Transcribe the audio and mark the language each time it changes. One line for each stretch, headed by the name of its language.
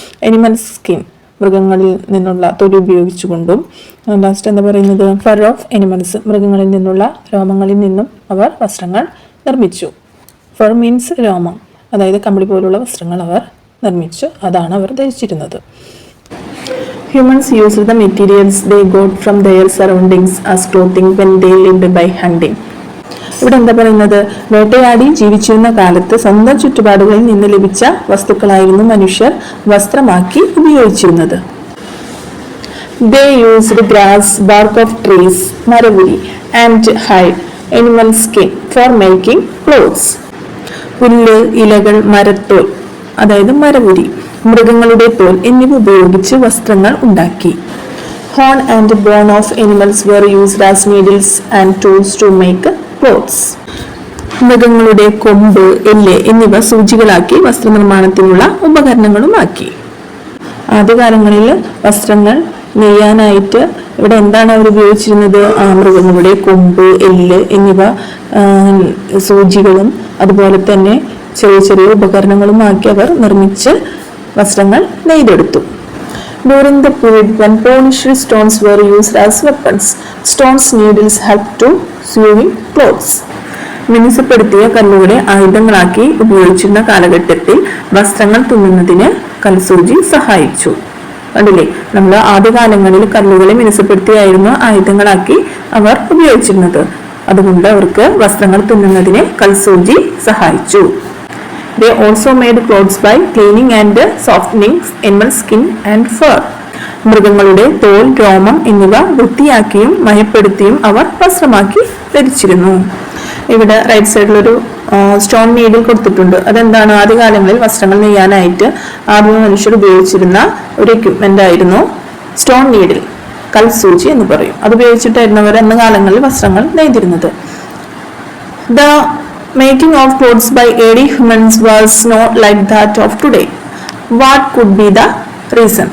Malayalam: Animal skin, മൃഗങ്ങളിൽ നിന്നുള്ള തൊലി ഉപയോഗിച്ചുകൊണ്ടും. ലാസ്റ്റ് എന്താ പറയുന്നത്? ഫർ ഓഫ് എനിമൽസ്, മൃഗങ്ങളിൽ നിന്നുള്ള രോമങ്ങളിൽ നിന്നും അവർ വസ്ത്രങ്ങൾ നിർമ്മിച്ചു. ഫർ മീൻസ് രോമം, അതായത് കമ്പിളി പോലുള്ള വസ്ത്രങ്ങൾ അവർ നിർമ്മിച്ചു. അതാണ് അവർ ധരിച്ചിരുന്നത്.
English: Humans used the materials they got from their surroundings as clothing when they lived by hunting.
Malayalam: ഇവിടെ എന്താ പറയുന്നത്? വേട്ടയാടി ജീവിച്ചിരുന്ന കാലത്ത് സ്വന്തം ചുറ്റുപാടുകളിൽ നിന്ന് ലഭിച്ച വസ്തുക്കളായിരുന്നു മനുഷ്യർ വസ്ത്രമാക്കി ഉപയോഗിച്ചിരുന്നത്.
English: They used grass, bark of trees, മരവുരി, and hide, animal skin for making clothes.
Malayalam: പുല്ല്, ഇലകൾ, മരത്തോൽ, അതായത് മരവുരി, മൃഗങ്ങളുടെ തോൽ എന്നിവ ഉപയോഗിച്ച് വസ്ത്രങ്ങൾ ഉണ്ടാക്കി.
English: Horn and bone of animals were used as needles and tools to make clothes.
Malayalam: മൃഗങ്ങളുടെ കൊമ്പ്, എല്ല് എന്നിവ സൂചികളാക്കി വസ്ത്രനിർമ്മാണത്തിനുള്ള ഉപകരണങ്ങളുമാക്കി. ആദ്യകാലങ്ങളിൽ വസ്ത്രങ്ങൾ നെയ്യാനായിട്ട് ഇവിടെ എന്താണ് അവർ ഉപയോഗിച്ചിരുന്നത്? മൃഗങ്ങളുടെ കൊമ്പ്, എല്ല് എന്നിവ സൂചികളും അതുപോലെ തന്നെ ചെറിയ ചെറിയ ഉപകരണങ്ങളുമാക്കി അവർ നിർമ്മിച്ച് വസ്ത്രങ്ങൾ നെയ്തെടുത്തു.
English: During the period when polished stones were used as weapons, stones needles helped to sewing clothes.
Malayalam: മിനുസപ്പെടുത്തിയ കല്ലുകളെ ആയുധങ്ങളാക്കി ഉപയോഗിച്ചിരുന്ന കാലഘട്ടത്തിൽ വസ്ത്രങ്ങൾ തുന്നുന്നതിന് കൽസൂചി സഹായിച്ചു. കണ്ടില്ലേ, നമ്മൾ ആദ്യകാലങ്ങളിൽ കല്ലുകളെ മിനുസപ്പെടുത്തിയായിരുന്നു ആയുധങ്ങളാക്കി അവർ ഉപയോഗിച്ചിരുന്നത്. അതുകൊണ്ട് അവർക്ക് വസ്ത്രങ്ങൾ തുന്നുന്നതിന് കൽസൂചി സഹായിച്ചു.
English: They also made clothes by cleaning and softening animal skin and fur.
Malayalam: മൃഗങ്ങളുടെ തോൽ, രോമം എന്നിവ വൃത്തിയാക്കിയും മയപ്പെടുത്തിയും അവർ വസ്ത്രമാക്കി ധരിച്ചിരുന്നു. ഇവിടെ റൈറ്റ് സൈഡിലൊരു സ്റ്റോൺ നീഡിൽ കൊടുത്തിട്ടുണ്ട്. അതെന്താണ്? ആദ്യകാലങ്ങളിൽ വസ്ത്രങ്ങൾ നെയ്യാനായിട്ട് ആദിമ മനുഷ്യർ ഉപയോഗിച്ചിരുന്ന ഒരു എക്യുപ്മെന്റ് ആയിരുന്നു സ്റ്റോൺ നീഡിൽ, കൽസൂചി എന്ന് പറയും. അത് ഉപയോഗിച്ചിട്ടായിരുന്നു അവർ അന്ന് കാലങ്ങളിൽ വസ്ത്രങ്ങൾ നെയ്തിരുന്നത്.
English: The making of clothes by early humans was not like that of today. What could be the reason?